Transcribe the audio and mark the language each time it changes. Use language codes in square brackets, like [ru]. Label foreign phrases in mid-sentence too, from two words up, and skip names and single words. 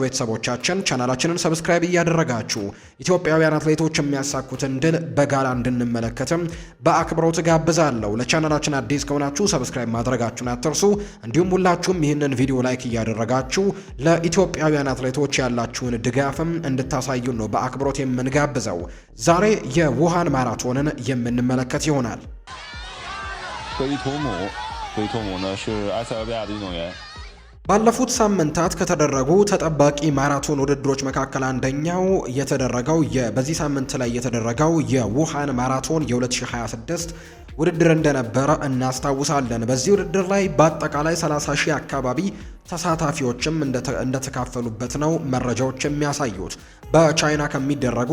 [am] ቤተሰቦቻችን ቻናላችንን ሰብስክራይብ እያደረጋችሁ ኢትዮጵያውያን አትሌቶች የሚያሳኩትን ድል በጋላ እንድንመለከትም በአክብሮት ጋብዛለሁ። ለቻናላችን አዲስ ከሆናችሁ ሰብስክራይብ ማድረጋችሁን አትርሱ። እንዲሁም ሁላችሁም ይህንን ቪዲዮ ላይክ እያደረጋችሁ ለኢትዮጵያውያን አትሌቶች ያላችሁን ድጋፍም እንድታሳዩ ነው በአክብሮት የምንጋብዘው። ዛሬ የውሃን ማራቶንን የምንመለከት ይሆናል። [zh] 回托姆呢是埃塞俄比亚的运动员。 [am] ባለፉት ሳምንታት ከተደረጉ ተጠባቂ ማራቶን ውድድሮች መካከል አንደኛው የተደረገው በዚህ ሳምንት ላይ የተደረገው የውሃን ማራቶን የ2026 ውድድር እንደነበረ እናስታውሳለን። በዚህ ውድድር ላይ በአጠቃላይ 30 ሺህ አካባቢ ተሳታፊዎችም እንደተካፈሉበት ነው መረጃዎች የሚያሳዩት። በቻይና ከሚደረጉ